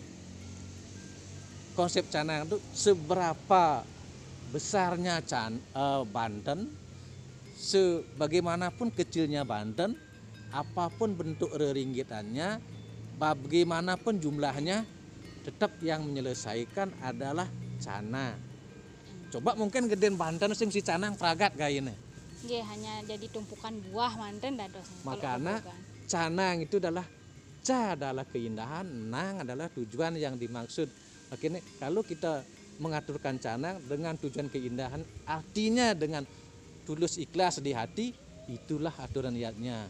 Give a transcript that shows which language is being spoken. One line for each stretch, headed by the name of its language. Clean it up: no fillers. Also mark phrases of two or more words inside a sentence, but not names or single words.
Indonesian: Konsep canang itu seberapa besarnya Banten, sebagaimanapun kecilnya Banten, apapun bentuk reringgitannya, bagaimanapun jumlahnya, tetap yang menyelesaikan adalah cana. Coba mungkin
Balinese: gedean Banten sing si canang pragat gayene.
Indonesian: Nggih, hanya jadi tumpukan buah
Balinese: manten dados.
Indonesian: Makanya canang itu adalah adalah keindahan, nang adalah tujuan yang dimaksud. Makanya kalau kita mengaturkan canang dengan tujuan keindahan, artinya dengan tulus ikhlas di hati, itulah aturan niatnya.